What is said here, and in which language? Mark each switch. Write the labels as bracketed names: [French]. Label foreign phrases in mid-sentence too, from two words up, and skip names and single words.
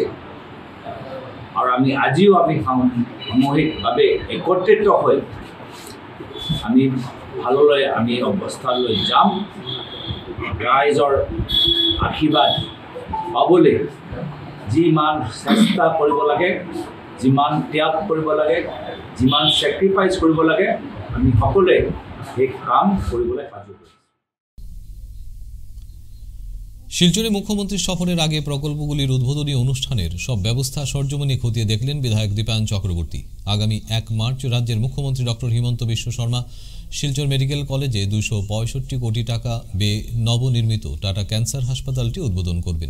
[Assamese] আৰু আজিও আমি সামূহিকভাৱে একত্ৰিত হৈ আমি ভাললৈ আমি অৱস্থালৈ যাম। ৰাইজৰ আশীৰ্বাদ পাবলৈ যিমান চেষ্টা কৰিব লাগে, যিমান ত্যাগ কৰিব লাগে, যিমান ছেক্ৰিফাইচ কৰিব লাগে, আমি সকলোৱে সেই কাম কৰিবলৈ সাজু কৰিম। [Bangla] শিলচরে মুখ্যমন্ত্রীর সফরের আগে প্রকল্পগুলির উদ্বোধনী অনুষ্ঠানের সব ব্যবস্থা সরজমিনে খতিয়ে দেখলেন বিধায়ক দীপায়ন চক্রবর্তী। আগামী 1 মার্চ রাজ্যের মুখ্যমন্ত্রী ডক্টর হিমন্ত বিশ্ব শর্মা শিলচর মেডিকেল কলেজে 265 কোটি টাকা ব্যয়ে নবনির্মিত টাটা ক্যান্সার হাসপাতালটি উদ্বোধন করবেন।